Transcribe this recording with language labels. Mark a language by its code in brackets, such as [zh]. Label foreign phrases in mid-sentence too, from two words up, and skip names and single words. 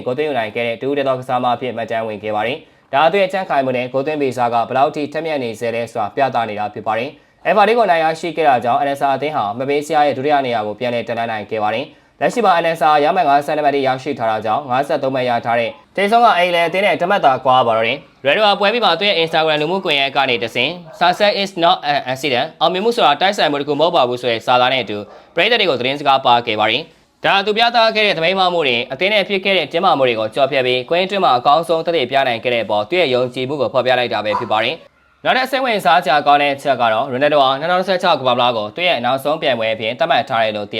[my] ဂိုးသွင်းယူနိုင်ခဲ့တဲ့ဒူးတဲ့သောကစားမအဖြစ်မှတ်တမ်းဝင်ခဲ့ပါတယ်။ဒါအသွင်ချမ်းခိုင်မှုနဲ့ဂိုးသွင်းပေးစားကဘလောက်ထိထက်မြက်နေစေလဲဆိုတာပြသနေတာဖြစ်ပါတယ်။ FRD ကိုနိုင်ရရှိခဲ့တာကြောင့် NSR အသင်းဟာမပေးစရာရဲ့ဒုတိယနေရာကိုပြန်လည်တက်လှမ်းနိုင်ခဲ့ပါတယ်။လက်ရှိမှာ NSR ရမှန်50နံပါတ်ထိရရှိထားတာကြောင့်53မှတ်ရထားတဲ့တေဆုံးကအိမ်လေအသင်းနဲ့တမတ်တာကွာပါတော့တယ်။ Red Bull ပွဲပြီးမှသူ့ရဲ့ Instagram လူမှုကွန်ရက်ကနေတဆင့် [en] Success is not an accident [my] အောင်မြင်မှုဆိုတာတိုက်ဆိုင် မှုတခုမဟုတ်ပါဘူးဆိုတဲ့စာသားနဲ့အတူပရိသတ်တွေကိုသတင်းစကားပါခဲ့ပါတယ်။ဒါသူပြသခဲ့တဲ့သမိန်မမှုတွေအသင်းနဲ့ဖြစ်ခဲ့တဲ့ကျင်းမာမှုတွေကိုကြော်ဖြတ်ပြီးကွင်းတွင်းမှာအကောင်းဆုံးသက်သေပြနိုင်ခဲ့တဲ့အပေါ်သူ့ရဲ့ယုံကြည်မှုကိုဖော်ပြလိုက်တာပဲဖြစ်ပါတယ်။နောက်တဲ့စိတ်ဝင်စားကြကောင်းတဲ့ချက်ကတော့ရိုနယ်ဒိုဟာ2016ကမ္ဘာ့ဖလားကိုသူ့ရဲ့နောက်ဆုံးပြိုင်ပွဲအဖြစ်သတ်မှတ်ထားတယ်လို့သိရ